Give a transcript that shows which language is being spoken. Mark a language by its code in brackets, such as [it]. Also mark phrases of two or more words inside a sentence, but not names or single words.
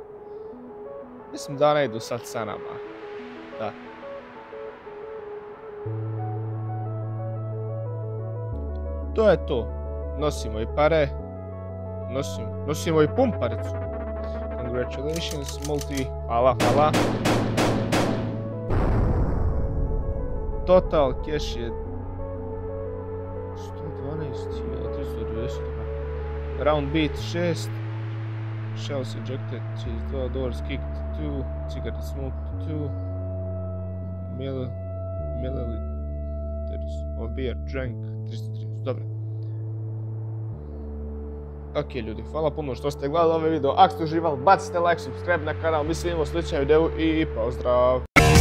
[bs] Mislim da ne idu sad sa nama. Da. To je to. Nosimo i pare. Nosimo i pumparicu. [en] Congratulations, multi. [bs] Hvala, hvala. [en] Total cash je 112.390. Round beat 6. Shells ejected, cheese, doors kicked 2. Cigarette smoked 2. Milliliters of beer drank 330. [bs] Dobro. Ok ljudi, hvala puno što ste gledali ovaj video. Ako ste uživali, bacite like, subscribe na kanal. Mi se vidimo u sljedećem videu i pozdrav!